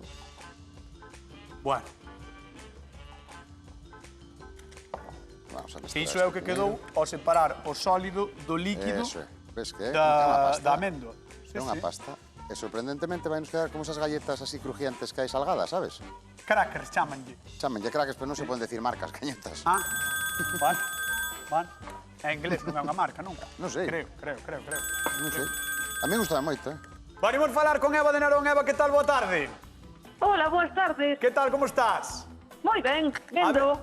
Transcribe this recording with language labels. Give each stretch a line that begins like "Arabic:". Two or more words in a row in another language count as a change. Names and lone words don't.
Galician: Bueno, Vamos a mesturar. iso é o que quedou ao separar o sólido do líquido Eso é. Ves que é unha pasta. da amendo. É unha pasta. E sorprendentemente vai nos quedar como esas
Spanish: galletas así crujientes
Galician: que hai salgadas, sabes? Crackers, chamanlle. Chámenlle crackers, pero non se poden decir marcas cañetas. Ah, van. En inglés non é unha marca, nunca. Non sei. Creo. Non sei. A mí gustaba moito, eh? Venimos falar con Eva de Narón. Eva, que tal? Boa tarde. Hola, boas tardes. Que tal, como estás? Moi ben, vendo